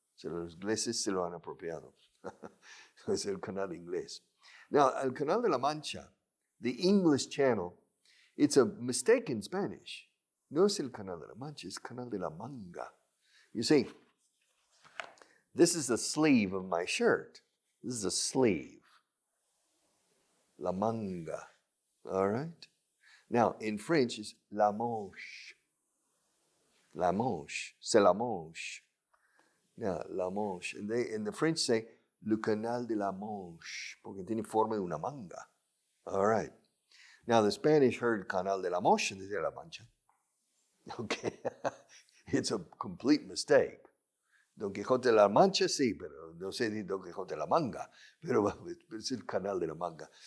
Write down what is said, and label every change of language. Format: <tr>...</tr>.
<es>Los ingleses se lo han apropiado. Es el canal inglés.</es> <en>Now, el Canal de la Mancha, the English Channel, it's a mistake in Spanish.</en> <es>No es el Canal de la Mancha, it's Canal de la Manga.</es> <en>You see, this is the sleeve of my shirt. This is a sleeve. La manga. All right? Now, in French, it's la manche.</en> <fr>La manche, c'est la manche.</fr> <en>Yeah, la manche. And the French say,</en> <fr>le canal de la Manche,</fr> <es>porque tiene forma de una manga.</es> <en>All right. Now, the Spanish heard canal de la Manche, and they said la Mancha. Okay. It's a complete mistake.</en> <es>Don Quijote de la Mancha, sí, pero no sé ni Don Quijote de la Manga, pero es el canal de la Manga.</es>